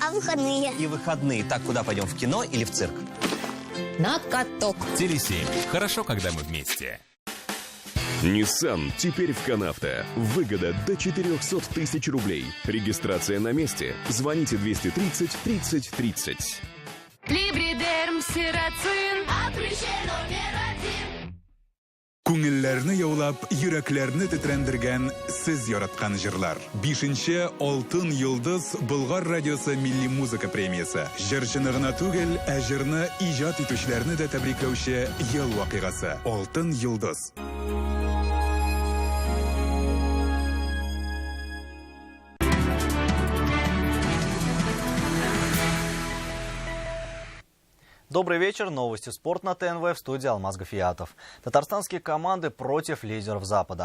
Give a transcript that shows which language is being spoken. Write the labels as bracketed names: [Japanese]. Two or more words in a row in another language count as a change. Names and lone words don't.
[Russian] А выходные? И выходные. Так, куда пойдем, в кино или в цирк? На каток. Теле7. Хорошо, когда мы вместе. Nissan теперь в Канавто. Выгода до 400 тысяч рублей. Регистрация на месте. Звоните 230 30 30. Либридерм, сирацин. номер 1. [Tatar] Күңелләрне яулап, йөрәкләрне тетрәндергән сез яраткан җырлар. 5-нче Алтын йолдыз Болгар радиосы милли музыка премиясе. Җырчыны гына түгел, ә җырны иҗат итүчеләрне дә тәбрикләүче ел вакыйгасы. Алтын йолдыз. [Russian] Добрый вечер. Новости спорт на ТНВ, в студии Алмаз Гафиятов. Татарстанские команды против лидеров Запада.